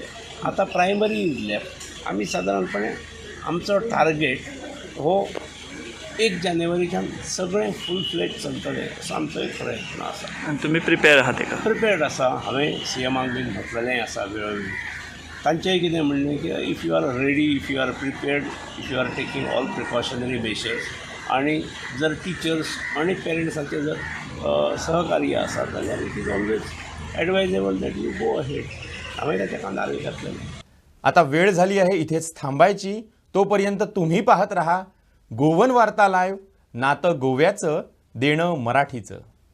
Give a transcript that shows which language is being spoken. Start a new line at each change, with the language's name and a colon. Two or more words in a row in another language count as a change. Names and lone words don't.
English: आतां primary is left.
Konkani: आमी सादारणपणे आमचो टार्गेट हो 1 जानेवारीच्यान सगळें
English: full fledged
Konkani: चलतलें असो आमचो एक प्रयत्न आसा. आनी तुमी प्रिपेर आहात तेका? प्रिपेर्ड आसा. हांवें सीएमाक बीन म्हटलेलें आसा वेळोवेळी. तांचेंय कितें म्हणलें की
English: if you are ready, if you are prepared, if you are taking all precautionary measures
Konkani: आनी जर टिचर्स आनी पेरंट्सांचें जर सहकार्य आसा जाल्यार
English: it is always advisable that you go ahead.
Konkani: हांवें ताच्या कानार घातलेलें.
Marathi: आता वेळ झाली आहे इथेच थांबायची. तोपर्यंत तुम्ही पाहत रहा गोवन वार्ता लाईव्ह, नातं गोव्याचं, देणं मराठीचं.